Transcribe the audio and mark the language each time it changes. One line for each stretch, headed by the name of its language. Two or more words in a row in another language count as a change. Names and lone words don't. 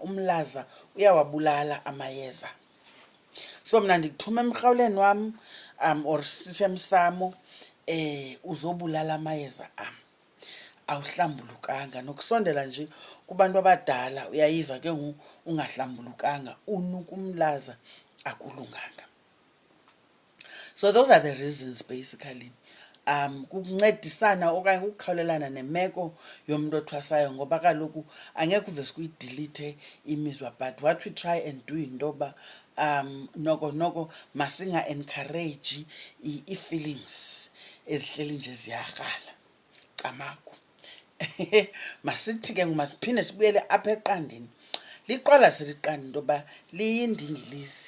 Xhosa: Umlaza uyawabulala amayeza. So mna ndikuthuma emrhawuleni wam or sithi emsamo, uzobulala amayeza am, awuhlambulukanga. Nokusondela nje kubantu abadala, uyayiva ke ngoku, ungahlambulukanga, unuka umlaza, akulunganga.
English: So those are the reasons basically.
Xhosa: Kukuncedisana okanye ukukhawulelana nemeko yomntu othwasayo, ngoba kaloku angekho uvese kuyidelete imizwa.
English: But what we try and do
Xhosa: into yoba noko masinga-encourage ii-feelings ezihleli nje ziyarhala camagu. Masithi ke masiphinde sibuyele apha eqandeni. Liqwalasele iqanda into yoba liyindingilizi.